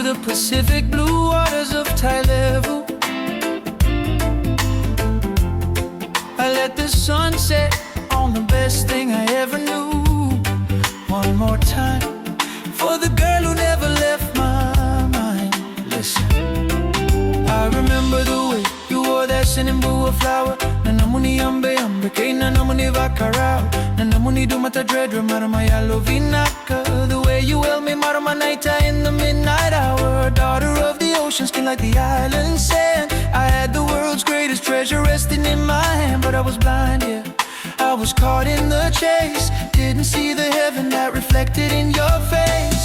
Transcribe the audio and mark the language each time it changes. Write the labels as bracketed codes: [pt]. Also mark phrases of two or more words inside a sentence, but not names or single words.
[en] Pacific blue waters of Tailevu. I let the sun set on the best thing I ever knew. One more time for the girl who never left my mind. Listen, I remember the way you wore that Senibua flower. [fj] Nanamuni ambe ambe kay nanamuni vakarao. Nanamuni dumata dredra marama vinaka. [en] The way you held me Marama Naita in the midnight hour. Daughter of the ocean, skin like the island sand. I had the world's greatest treasure resting in my hand, but I was blind, yeah, I was caught in the chase. Didn't see the heaven that reflected in your face.